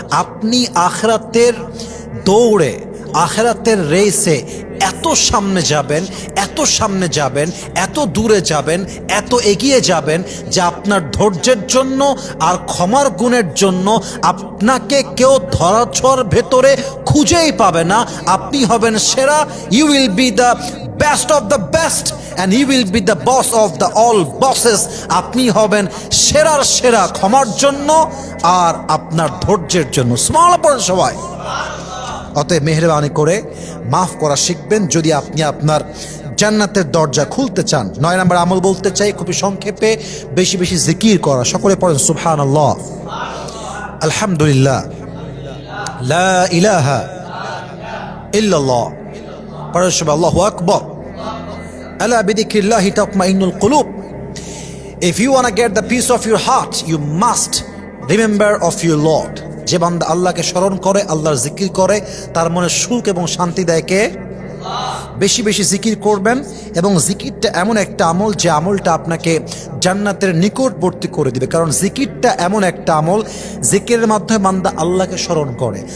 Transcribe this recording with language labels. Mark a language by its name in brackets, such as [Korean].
[Bangla] আপনি আখিরাতের দৌড়ে, আখিরাতের রেসে এত সামনে যাবেন, এত সামনে যাবেন, এত দূরে যাবেন, এত এগিয়ে যাবেন যে আপনার ধৈর্যের জন্য আর ক্ষমার গুণের জন্য আপনাকে কেউ ধরাছোঁয়ার ভেতরে খুঁজেই পাবে না। আপনি হবেন সেরা। [English] you will be the best [Bangla] of the best [English] and he will be the boss of the all bosses. [Bangla] আপনি হবেন সেরার সেরা ক্ষমার জন্য আর আপনার ধৈর্যের জন্য। সুবহানাল্লাহ পড়েন সবাই। অতএব মেহেরবানি করে মাফ করা শিখবেন যদি আপনি আপনার জান্নাতের দরজা খুলতে চান। 9 নম্বর আমল বলতে চাই খুবই সংক্ষেপে, বেশি বেশি জিকির করা। সকলে পড়েন সুবহানাল্লাহ, আলহামদুলিল্লাহ, লা ইলাহা ইল্লাল্লাহ, পড়েন সবাই আল্লাহু আকবার। [Arabic] আলা বিযিকরিল্লাহি তাতমাইন্নুল কুলুব। [English] If you want to get the peace of your heart, you must remember of your Lord. [Bangla] যে বান্দা আল্লাহকে স্মরণ করে, আল্লাহর জিকির করে, তার মনে সুখ এবং শান্তি দেয় কে? বেশি বেশি জিকির করবেন। এবং জিকিরটা এমন একটা আমল যে আমলটা আপনাকে জান্নাতের নিকটবর্তী করে দিবে। কারণ জিকিরটা এমন একটা আমল, জিকিরের মাধ্যমে বান্দা আল্লাহকে স্মরণ করে।